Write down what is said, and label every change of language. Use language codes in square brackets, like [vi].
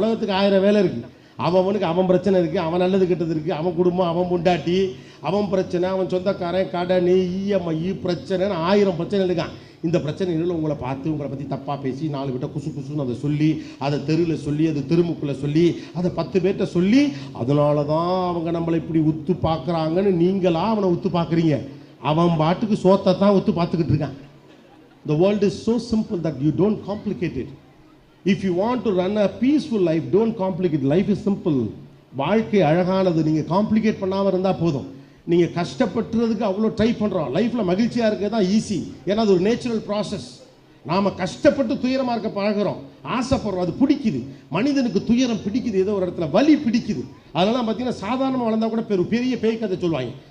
[ta] உலகத்துக்கு 1000 வேலை இருக்குது. அவனுக்கு அவன் பிரச்சனை இருக்குது, அவன் நல்லது கெட்டது இருக்குது, அவன் குடும்பம், அவன் பொண்டாட்டி, அவன் பிரச்சனை, அவன் சொந்தக்காரன், கடன், இஎம்ஐ பிரச்சனைன்னு 1000 பிரச்சனை இருக்கான். இந்த பிரச்சனைகள் உங்களை பார்த்து உங்களை பற்றி தப்பாக பேசி 4 கிட்ட குசுன்னு அதை சொல்லி, அதை தெருவில் சொல்லி, அது தெருமுக்குள்ளே சொல்லி, அதை 10 பேர்கிட்ட சொல்லி, அதனால தான் அவங்க நம்மளை இப்படி உத்து பார்க்குறாங்கன்னு நீங்களாக அவனை உத்து பார்க்குறீங்க. அவன் பாட்டுக்கு சோத்தை தான் உத்து பார்த்துக்கிட்டு இருக்கான். [en] The world is so simple that you don't complicate it. If you want to run a peaceful life, don't complicate. Life is simple. [ta] வாழ்க்கை அழகானது. நீங்கள் காம்ப்ளிகேட் பண்ணாமல் இருந்தால் போதும். நீங்கள் கஷ்டப்படுறதுக்கு அவ்வளோ ட்ரை பண்ணுறோம். லைஃப்பில் மகிழ்ச்சியாக இருக்கிறது தான் ஈஸி. ஏன்னா அது ஒரு நேச்சுரல் ப்ராசஸ். நாம் கஷ்டப்பட்டு துயரமாக இருக்க பழகிறோம், ஆசைப்படுறோம், அது பிடிக்குது. மனிதனுக்கு துயரம் பிடிக்குது, ஏதோ ஒரு இடத்துல வலி பிடிக்குது. அதனால பார்த்தீங்கன்னா சாதாரணமாக வளர்ந்தா கூட பெரிய பேய் கதை சொல்லுவாங்க.